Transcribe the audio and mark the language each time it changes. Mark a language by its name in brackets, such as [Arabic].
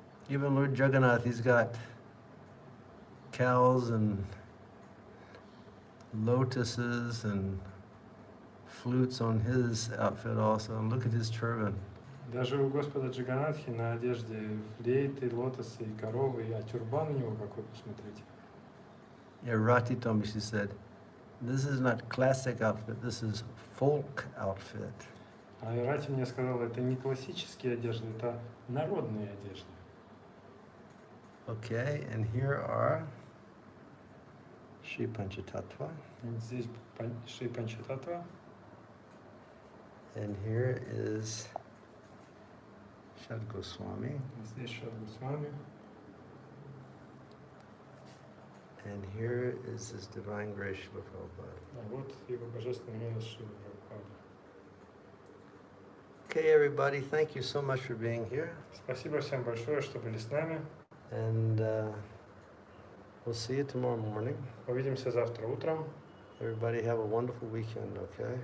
[English] Even Lord Jagannath, he's got cows and lotuses and flutes on his outfit also. And look at his turban. [Russian] Даже у Господа Джаганатхи на одежде флейты, лотосы и коровы, а тюрбан у него какой, посмотрите. [English] Yeah, Rati told me, she said, this is not classic outfit, this is folk outfit. [Russian] А Рати мне сказала, это не классические одежды, это народные одежды. [English] Okay, and here are Shri Panchatattva. [Russian] Здесь Шри Панчататтва. [English] And here is Shad Goswami. [Russian] Здесь Шад Госвами. [English] And here is His Divine Grace Srila Prabhupada. [Russian] А вот его божественная милость Шрила Прабхупады. [English] Okay, everybody, thank you so much for being here. [Russian] Спасибо всем большое, что были с нами. [English] And we'll see you tomorrow morning. [Russian] Увидимся завтра утром. [English] Everybody have a wonderful weekend, okay?